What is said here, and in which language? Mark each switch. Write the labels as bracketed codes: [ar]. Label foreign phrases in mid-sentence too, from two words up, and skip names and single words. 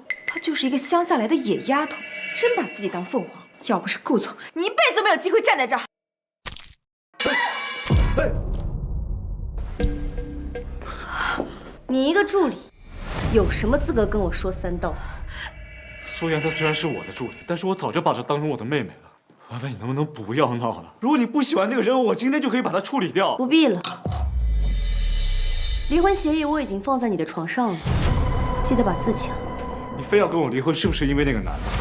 [zh] 她就是一個鄉下來的野丫頭，真把自己當鳳凰。要不是顧總，你一輩子都沒有機會站在這兒。你一個助理，有什麼資格跟我說3道4？蘇妍，她雖然是我的助理，但是我早就把她當成我的妹妹了。婉婉，你能不能不要鬧了？如果你不喜歡那個人偶，我今天就可以把它處理掉。不必了，離婚協議我已經放在你的床上了，記得把字搶。你非要跟我離婚，是不是因為那個男的？